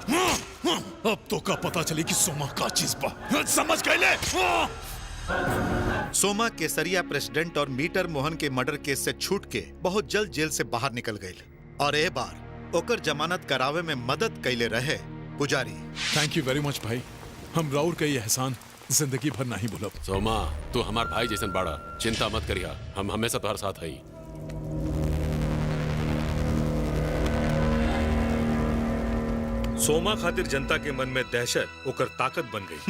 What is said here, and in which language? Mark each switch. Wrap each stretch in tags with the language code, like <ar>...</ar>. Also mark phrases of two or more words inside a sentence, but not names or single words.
<bho>अब तो का पता चले कि सोमा का चीज बा। समझ गए? सोमा केसरिया प्रेसिडेंट और मीटर मोहन के मर्डर केस से छूट के बहुत जल्द जेल से बाहर निकल गए, और ए बार ओकर जमानत करावे में मदद कैले रहे पुजारी।</bho> <en>thank you very much भाई।</en> <bho>हम राउर का ये एहसान जिंदगी भर नहीं भूलब। सोमा, तू हमार भाई जैसन बाड़ा, चिंता मत करिया, हम हमेशा तुम्हारे साथ हई। सोमा खातिर जनता के मन में दहशत ओकर ताकत बन गई।</bho>